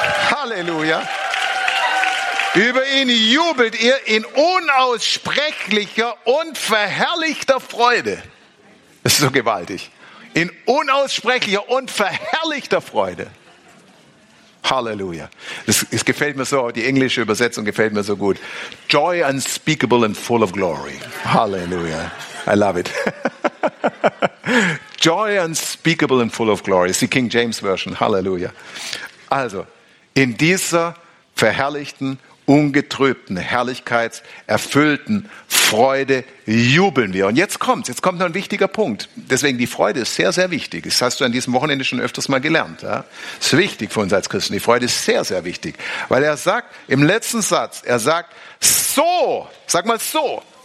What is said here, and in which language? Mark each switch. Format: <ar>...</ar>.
<de>Halleluja. Über ihn jubelt ihr in unaussprechlicher und verherrlichter Freude. Das ist so gewaltig. In unaussprechlicher und verherrlichter Freude. Halleluja. Es gefällt mir so, die englische Übersetzung gefällt mir so gut.</de> <en>Joy unspeakable and full of glory. Halleluja. I love it. Joy unspeakable and full of glory. It's the King James Version.</en> <de>Halleluja. Also, in dieser verherrlichten, ungetrübten, herrlichkeitserfüllten Freude jubeln wir. Und jetzt kommt's. Jetzt kommt noch ein wichtiger Punkt. Deswegen, die Freude ist sehr, sehr wichtig. Das hast du an diesem Wochenende schon öfters mal gelernt. Ja? Ist wichtig für uns als Christen. Die Freude ist sehr, sehr wichtig. Weil er sagt, im letzten Satz, er sagt, so, sag mal so.</de>